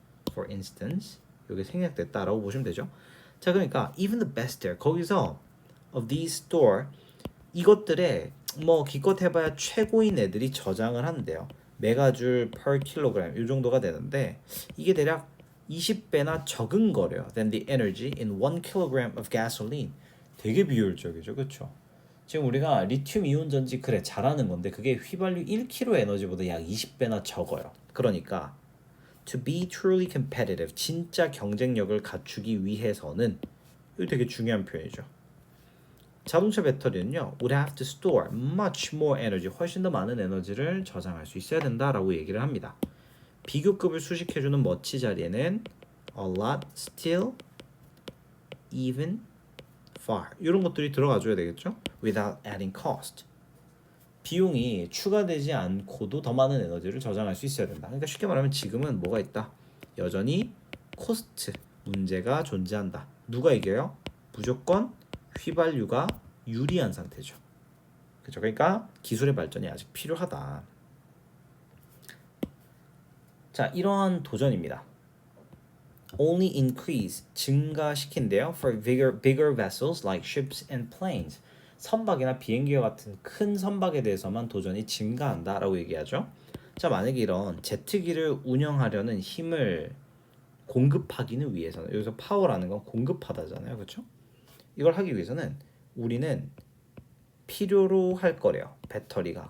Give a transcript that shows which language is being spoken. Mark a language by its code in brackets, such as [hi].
[en] For instance [ko] 이게 생략됐다라고 보시면 되죠. 자, 그러니까 [en] even the best there [ko] 거기서 [en] of these store [ko] 이것들의 뭐 기껏 해봐야 최고인 애들이 저장을 한대요. 메가줄 [en] per kilogram [ko] 이 정도가 되는데 이게 대략 20배나 적은 거래요. [en] than the energy in 1 kilogram of gasoline. [ko] 되게 비효율적이죠, 그렇죠? 지금 우리가 리튬 이온 전지 그래 잘하는 건데 그게 휘발유 1kg 에너지보다 약 20배나 적어요. 그러니까 [en] to be truly competitive [ko] 진짜 경쟁력을 갖추기 위해서는 이거 되게 중요한 표현이죠. 자동차 배터리는요, [en] would have to store much more energy, [ko] 훨씬 더 많은 에너지를 저장할 수 있어야 된다라고 얘기를 합니다. 비교급을 수식해주는 멋지 자리에는 a lot, still, even, far 이런 것들이 들어가줘야 되겠죠? [en] Without adding cost. [ko] 비용이 추가되지 않고도 더 많은 에너지를 저장할 수 있어야 된다. 그러니까 쉽게 말하면 지금은 뭐가 있다? 여전히 코스트 문제가 존재한다. 누가 이겨요? 무조건 휘발유가 유리한 상태죠. 그렇죠? 그러니까 기술의 발전이 아직 필요하다. 자, 이러한 도전입니다. [en] Only increase [ko] 증가시킨대요. [en] For bigger vessels like ships and planes. [ko] 선박이나 비행기와 같은 큰 선박에 대해서만 도전이 증가한다라고 얘기하죠. 자, 만약에 이런 제트기를 운영하려는 힘을 공급하기는 위해서는 여기서 파워라는 건 공급하다잖아요. 그렇죠? 이걸 하기 위해서는 우리는 필요로 할 거래요. 배터리가.